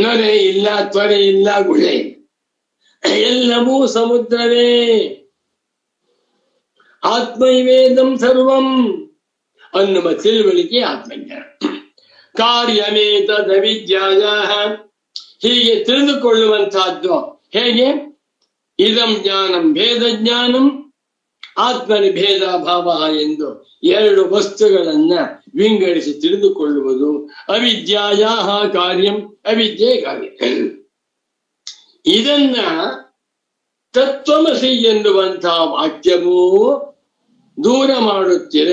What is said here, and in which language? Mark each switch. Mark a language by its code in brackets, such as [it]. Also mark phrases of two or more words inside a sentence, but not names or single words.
[kn] ನೊರೆ ಇಲ್ಲ, ತ್ವರೆ ಇಲ್ಲ, ಗುಳೆ ಇಲ್ಲ, ಎಲ್ಲವೂ ಸಮುದ್ರವೇ. [sa] ಆತ್ಮೈವೇದಂ ಸರ್ವಂ [kn] ಅನ್ನುವ ತಿಳುವಳಿಕೆ ಆತ್ಮಜ್ಞಾನ. ಕಾರ್ಯಮೇತದವಿದ್ಯಾಯ, ಹೀಗೆ ತಿಳಿದುಕೊಳ್ಳುವಂತಹದ್ದು ಹೇಗೆ? [sa] ಇದಂ ಜ್ಞಾನಂ ಭೇದ ಜ್ಞಾನಂ ಆತ್ಮನಿ ಭೇದ ಭಾವ [kn] ಎಂದು ಎರಡು ವಸ್ತುಗಳನ್ನ ವಿಂಗಡಿಸಿ ತಿಳಿದುಕೊಳ್ಳುವುದು. [sa] ಅವಿದ್ಯಾಯ ಕಾರ್ಯಂ, [kn] ಅವಿದ್ಯೆ ಕಾರ್ಯ. ಇದನ್ನ ತತ್ವಮಸಿ ಎನ್ನುವಂತಹ ವಾಕ್ಯವೂ ದೂರ ಮಾಡುತ್ತಿದೆ.